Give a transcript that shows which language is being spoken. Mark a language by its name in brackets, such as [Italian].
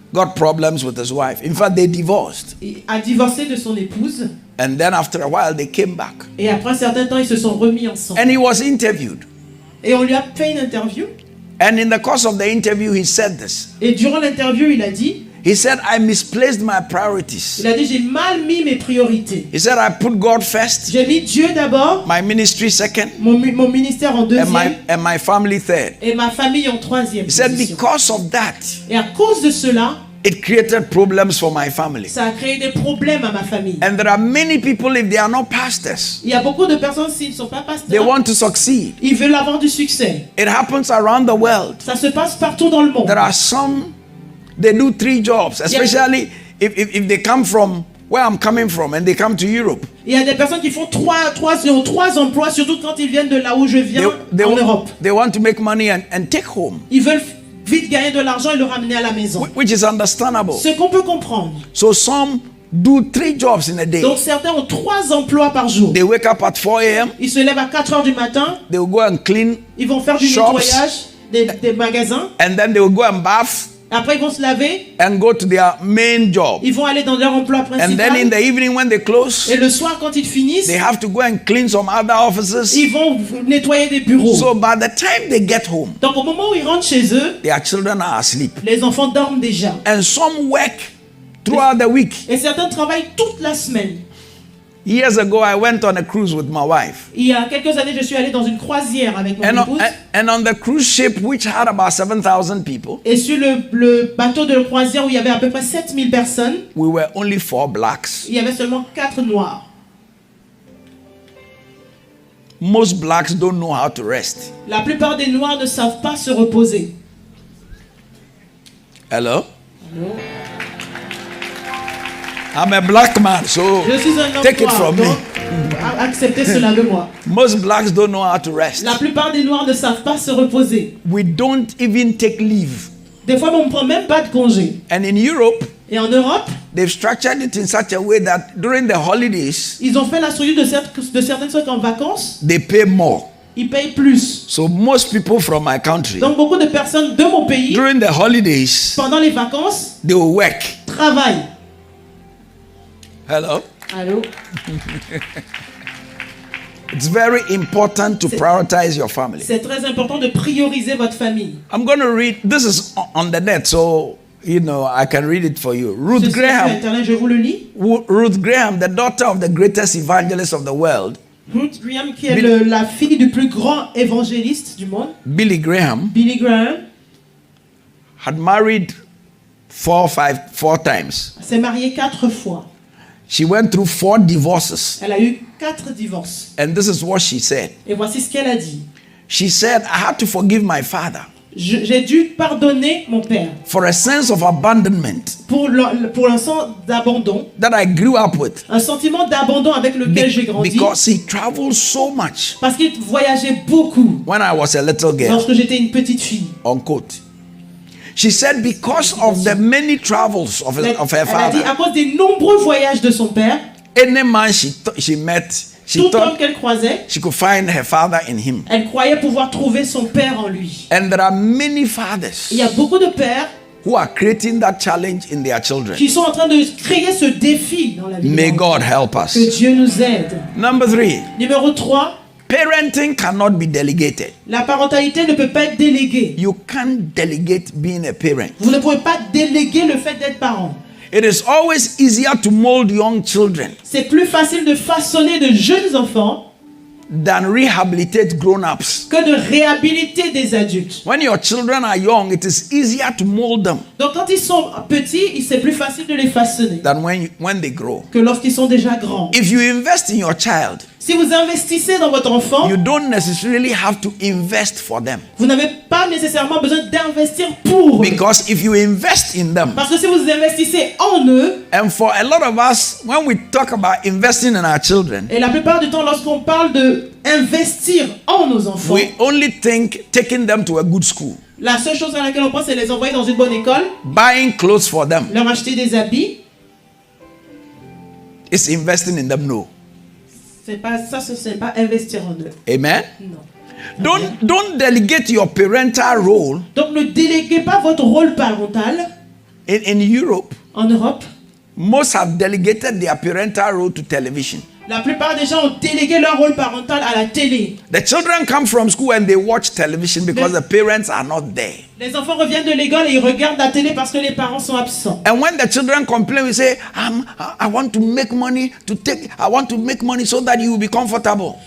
[English] got problems with his wife. In fact, they divorced. [French] a divorcé de son épouse. [English] And then after a while, they came back. [French] Et après un certain temps, ils se sont remis ensemble. [English] And he was interviewed. [French] Et on lui a fait une interview. [English] And in the course of the interview, he said this. [French] Et durant l'interview, il a dit, [English] He said, I misplaced my priorities. [French] j'ai mal mis mes priorités. [English] He said, I put God first, [French] J'ai mis Dieu d'abord, [English] my ministry second, [French] mon ministère en deuxième [English] and my family third. [French] et ma famille en troisième [English] He said, [French] position. [English] because of that, [French] Et à cause de cela, [English] it created problems for my family. [French] ça a créé des problèmes à ma famille. [English] And there are many people, if they are not pastors, [French] Il y a beaucoup de personnes, s'ils ne sont pas [English] they [French] pasteurs, [English] want to succeed. [French] ils veulent avoir du succès. [English] It happens around the world. [French] Ça se passe partout dans le monde. [English] There are some, they do 3 jobs, especially if they come from where I'm coming from and they come to Europe. [French] Il y a des personnes qui font trois emplois, surtout quand ils viennent de là où je viens, en Europe. [English] They want to make money and take home, [French] Ils veulent vite gagner de l'argent et le ramener à la maison. [English] which is understandable. [French] Ce qu'on peut comprendre. [English] So some do 3 jobs in a day. [French] Donc certains ont 3 emplois par jour. [English] They wake up at 4 a.m. [French] Ils se lèvent à 4 heures du matin, [English] They will go and clean, [French] ils vont faire du [English] Shops. [French] nettoyage des magasins. [English] and then they will go and bath [French] Après, ils vont se laver, [English] and go to their main job. [French] ils vont aller dans leur emploi [English] And then in the evening when they close, [French] Et le soir, quand ils finissent, [English] they have to go and clean some other offices. [French] ils vont nettoyer des bureaux. [English] So by the time they get home, [French] Donc au moment où ils rentrent chez eux, [English] their children are asleep. [French] les enfants dorment déjà. [English] And some work throughout the week. [French] Et certains travaillent toute la semaine. [English] Years ago, I went on a cruise with my wife. [French] Il y a quelques années, je suis allé dans une croisière avec mon [English] And [French] épouse. [English] and on the cruise ship, which had about 7,000 people, [French] Et sur le bateau de croisière où il y avait à peu près 7000 personnes, [English] we were only 4 blacks. [French] il y avait seulement 4 noirs. [English] Most blacks don't know how to rest. [French] La plupart des noirs ne savent pas se reposer. [English] Hello? I'm a black man, so [French] Je suis un homme [English] take it [French] noir, [English] from [French] donc [English] me. [French] acceptez cela de moi. [English] Most blacks don't know how to rest. [French] La plupart des noirs ne savent pas se reposer. [English] We don't even take leave. [French] Des fois, on ne prend même pas de congé. [English] And in Europe, [French] Et en Europe, [English] they've structured it in such a way that during the holidays, [French] ils ont fait la structure de certaines choses qu'en vacances, [English] they pay more. [French] ils payent plus. [English] So most people from my country, [French] Donc beaucoup de personnes de mon pays, [English] during the holidays, [French] pendant les vacances, [English] they will work. [French] travaillent. [English] Hello? [French] Allô? [English] It's very important to prioritize your family. [French] C'est très important de prioriser votre famille. [English] I'm going to read, this is on the net, so, you know, I can read it for you. Ruth [French] Ceci est sur [English] Graham, [French] Internet, je vous le lis. [English] Ruth Graham, the daughter of the greatest evangelist of the world, [French] Ruth Graham, qui est la fille du plus grand évangéliste du monde, [English] Billy Graham, [French] Billy Graham, [English] had married four times. [French] s'est mariée 4 fois. [English] She went through 4 divorces. [French] Elle a eu 4 divorces. [English] And this is what she said. [French] Et voici ce qu'elle a dit. [English] She said, I had to forgive my father [French] J'ai dû pardonner mon père [English] for a sense of abandonment [French] pour un sens d'abandon, [English] that I grew up with [French] un sentiment d'abandon avec lequel j'ai grandi, [English] because he traveled so much [French] parce qu'il voyageait beaucoup [English] when I was a little girl. [French] lorsque j'étais une petite fille. [English] Unquote. She said because of the many travels of her [French] Elle a dit [English] father, [French] à cause des nombreux voyages de son père, [English] any man she met, she [French] tout homme [English] thought [French] qu'elle croisait, [English] she could find her father in him. [French] elle croyait pouvoir trouver son père en lui. [English] And there are many fathers [French] Il y a beaucoup de pères [English] who are creating that challenge in their children. [French] qui sont en train de créer ce défi dans la vie. [English] May [French] de [English] God [French] l'enfant. [English] help us. [French] Que Dieu nous aide. [English] Number 3, [French] Numéro 3, [English] parenting cannot be delegated. [French] la parentalité ne peut pas être déléguée. [English] You can't delegate being a parent. [French] Vous ne pouvez pas déléguer le fait d'être parent. [English] It is always easier to mold young children [French] C'est plus facile de façonner de jeunes enfants [English] than rehabilitate grown-ups. [French] que de réhabiliter des adultes. [English] When your children are young, it is easier to mold them [French] Donc quand ils sont petits, c'est plus facile de les façonner [English] than when they grow. [French] que lorsqu'ils sont déjà grands. [English] If you invest in your child, [French] Si vous investissez dans votre enfant, [English] you don't necessarily have to invest for them. [French] vous n'avez pas nécessairement besoin d'investir pour eux. [English] Because if you invest in them, [French] Parce que si vous investissez en eux, [English] and for a lot of us, when we talk about investing in our children, [French] et la plupart du temps lorsqu'on parle de investir en nos enfants, [English] we only think taking them to a good school, [French] la seule chose à laquelle on pense c'est les envoyer dans une bonne école, [English] buying clothes for them. [French] leur acheter des habits. [English] It's investing in them, no. [French] C'est pas investir en eux. [English] Amen. [French] Non. [English] Don't delegate your parental role. [French] Donc ne déléguez pas votre rôle parental. [English] In Europe, [French] En Europe, [English] most have delegated their parental role to television. [French] la plupart des gens ont délégué leur rôle parental à la télé. [English] The children come from school and they watch television because the parents are not there. [French] Les enfants reviennent de l'école et ils regardent la télé parce que les parents sont absents. [English] And when the children complain, we say, I want to make money so that you will be comfortable.